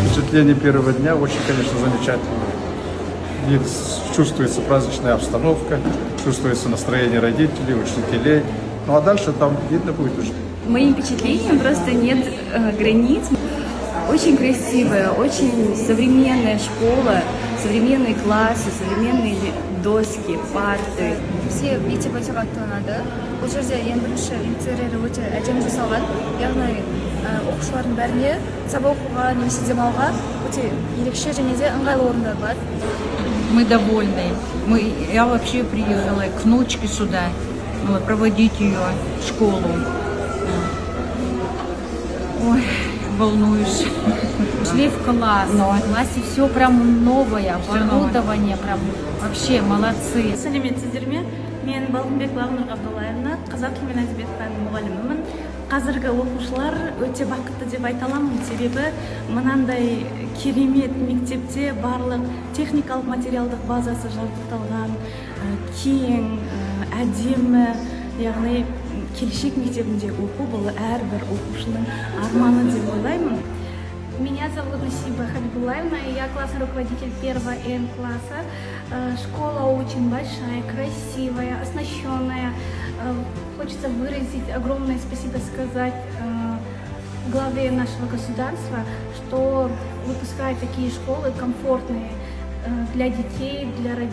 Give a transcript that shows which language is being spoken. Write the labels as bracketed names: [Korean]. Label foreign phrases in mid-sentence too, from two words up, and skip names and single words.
[Russian] впечатление первого дня очень, конечно, замечательное. И чувствуется праздничная обстановка, чувствуется настроение родителей, учителей. Ну а дальше там видно будет уже. Моим впечатлением просто нет границ. Очень красивая, очень современная школа, современные классы, современные доски, парты. [Kazakh] Все мектеп өте қатты ұнады. Бұл жерде ең бірінші интерьері өте әдемі жасалған. Яғни оқушылардың бәріне сабақ оқуға немесе демалуға өте ерекше және де ыңғайлы орындар бар. [Russian] Мы довольны. Я вообще приехала к внучке сюда, проводить ее в школу. Ой, волнуюсь. Шли в класс, в классе все прям новое, оборудование прям вообще молодцы. [Kazakh] Сәлеметсіздер ме? Мен Балғынбек Бағнұр Ғабдоллаевна, қазақ тілі мен әдебиет пәнінің мұғалімімін. Қазіргі оқушылар өте бақытты деп айта аламын, себебі мынандай керемет мектепте барлық техникалық материалдық базасы жабдықталған, кең, әдемі, яғни келешек мектебінде оқу бұл әрбір оқушының арманы деп ойлаймын. [Russian] Меня зовут Насиба Хабибулаевна, и я классный руководитель 1-го Н-класса. Школа очень большая, красивая, оснащенная. Хочется выразить огромное спасибо сказать главе нашего государства, что выпускает такие школы комфортные для детей, для родителей.